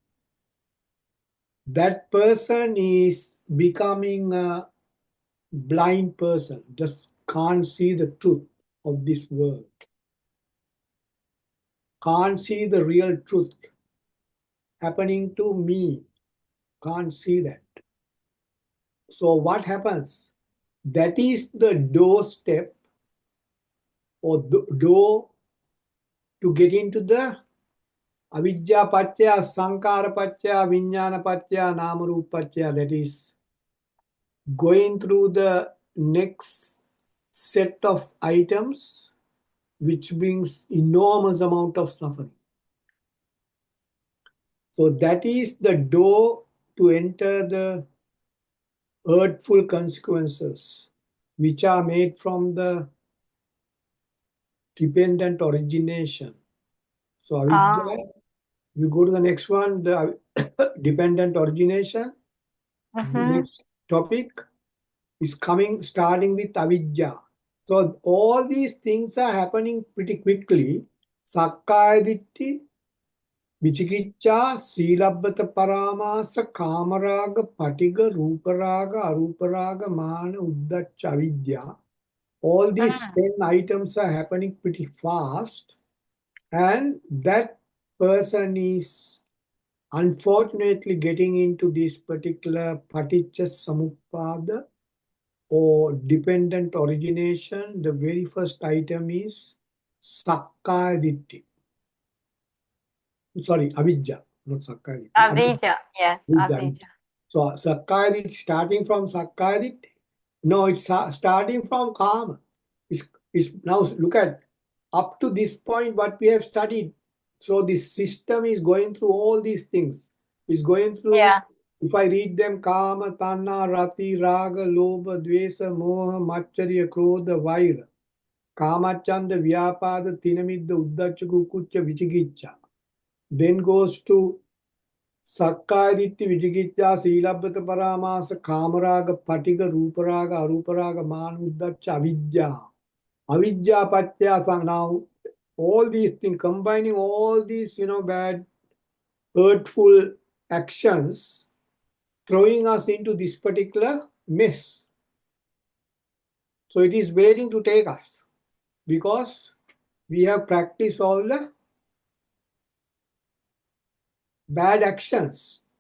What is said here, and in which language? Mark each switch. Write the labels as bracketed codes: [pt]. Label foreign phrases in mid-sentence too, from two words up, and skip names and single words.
[en] that person is becoming a blind person, just can't see the truth of this world, can't see the real truth happening to me, can't see that. So what happens? That is the doorstep or the door to get into the [pi] avidya paccaya sankara paccaya vijnana paccaya namarupa paccaya, [en] that is going through the next set of items which brings enormous amount of suffering. So that is the door to enter the hurtful consequences which are made from the dependent origination. So avidya, Ah. we go to the next one, the dependent origination. The Mm-hmm. next topic is coming, starting with avidya. So all these things are happening pretty quickly. [pi] Sakkaya Ditti, Vichikicha, Silabbata Paramasa, Kamaraga, Patiga, Ruparaga, Aruparaga, Mana, Uddacha, Avidya. [en] All these Mm. 10 items are happening pretty fast, and that person is unfortunately getting into this particular [pi] Paticca Samuppada [en] or dependent origination. The very first item is [pi] Sakkaya Ditti. [en] Sorry, Avidya, not [pi] Sakkaya Ditti. [en] Avija. Yes. [pi] Avidya. Avija. So Sakkaya Ditti, [en] starting from [pi] Sakkaya Ditti? [en] No, it's starting from Kama. It's now look at up to this point what we have studied. So this system is going through all these things. It's going through, Yeah. if I read them, [pi] Kama, Tanna, Rati, Raga, Lobha, Dvesa, Moha, Macharya, Krodha, Vaira. Kamachanda, Vyapada, Tinamidda, Uddacha, Kukucha, Vichigicha. Then goes to Sakkaya Ditti, Vichigicha, Silabbata Paramasa, Kamaraga, Patiga, Ruparaga, Aruparaga, Man, Uddacha, Avidya. Avidya Pattya Sang. [en] Now, all these things, combining all these, bad, hurtful actions, throwing us into this particular mess. So it is waiting to take us because we have practiced all the bad actions.